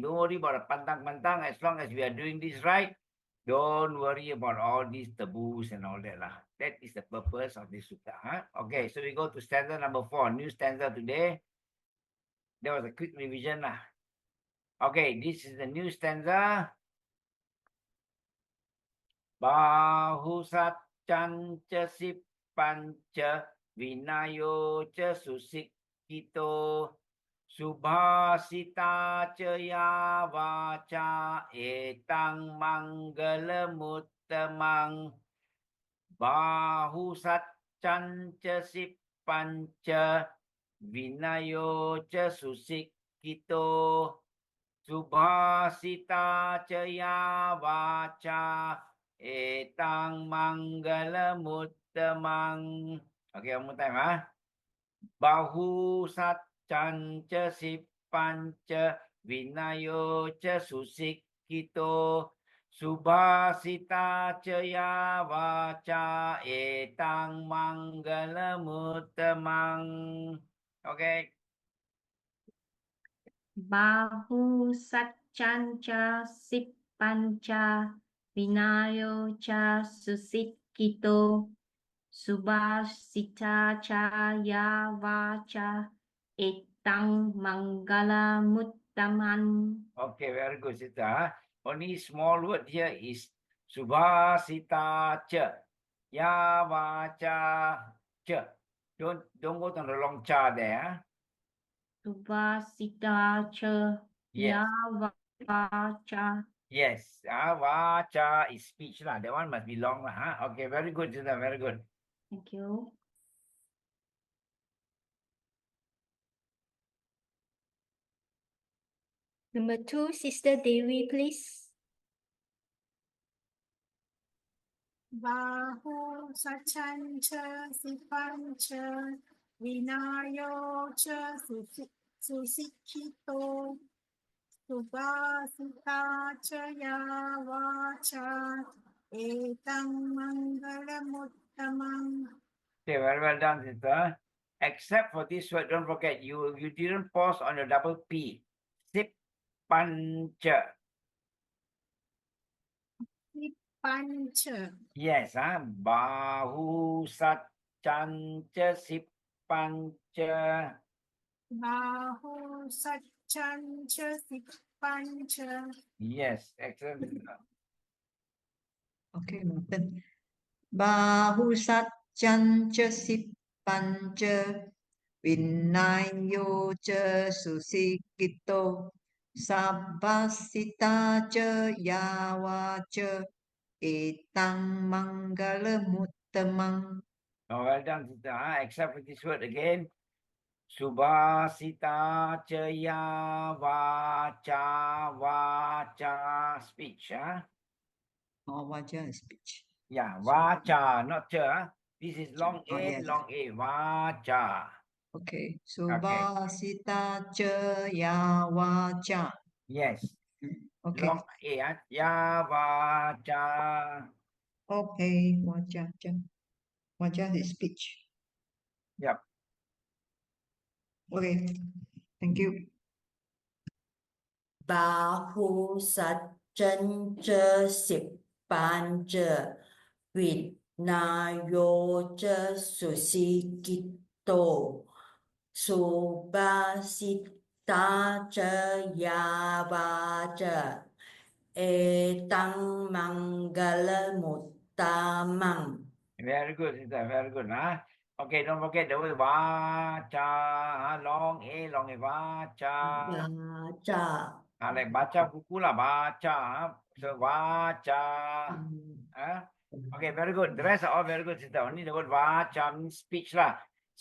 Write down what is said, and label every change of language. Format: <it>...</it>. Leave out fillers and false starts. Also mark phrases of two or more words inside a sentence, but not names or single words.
<en>Don't worry about the pantang-pantang. As long as we are doing this right, don't worry about all these taboos and all that lah. That is the purpose of this sutta. Okay, so we go to stanza number 4, new stanza today. That was a quick revision lah. Okay, this is the new stanza.</en> <pi>Bahu satcan ca sipanca vinayo ca susikito subhasita ca ya vaca etang manggala muttamang bahu satcan ca sipanca vinayo ca susikito subhasita ca ya vaca etang manggala muttamang.</pi> <en>Okay, one more time.</en> <pi>Bahu satcan ca sipanca vinayo ca susikito subhasita ca ya vaca etang manggala muttamang.</pi> <en>Okay.</en> <pi>Bahu satcan ca sipanca vinayo ca susikito subhasita ca ya vaca etang manggala muttaman.</pi> <en>Okay, very good, Sita. Only small word here is</en> <pi>subhasita cha. Ya vaca cha.</pi> <en>Don't go to the long cha there.</en> <pi>Subhasita ca</pi> <en>Yes.</en> <pi>ya vaca.</pi> <en>Yes. Vaca is speech lah. That one must be long lah. Okay, very good, Sita. Very good. Thank you. Number 2, Sister Dewi, please.</en> <pi>Bahu sacanca sipanca vinayo ca susikito subhasita ca ya vaca etang manggala muttamang.</pi> <en>Okay, very well done, Sita. Except for this word, don't forget, you didn't pause on the double P.</en> <pi>Sip pancha.</pi> <en>Pancha. Yes,</en> <pi>bahu satcanca sipanca. Bahu sacanca sipanca.</pi> <en>Yes, excellent. Okay, noted.</en> <pi>Bahu satcan ca sipanca vinayo ca susikito sabbasita ca yawa ca etang manggala muttamang.</pi> <en>Oh, well done, Sita. Except for this word again.</en> <pi>Subhasita caya vaca</pi> <en>speech. Oh, wajah speech. Yeah, vaca, not cha. This is long Oh, A, yes. long A, vaca.</en> <pi>Okay. Subhasita ca yawa ca.</pi> <en>Yes, Okay. long A,</en> <pi>ya vaca.</pi> <en>Okay,</en> <pi>wajah ca.</pi> <en>Wajah is speech. Yep. Okay. Thank you.</en> <pi>Bahu satcan ca sipanca vinayo ca susikito subhasita ca ya vaca etang manggala muttamang.</pi> <en>Very good, Sita. Very good. Okay, don't forget the word vaca. Long A, vaca. Baca. Like</en> <ms>baca buku</ms> <en>lah, baca. So vaca. Okay, very good. The rest are all very good, Sita. Only the word vaca means speech lah.</en>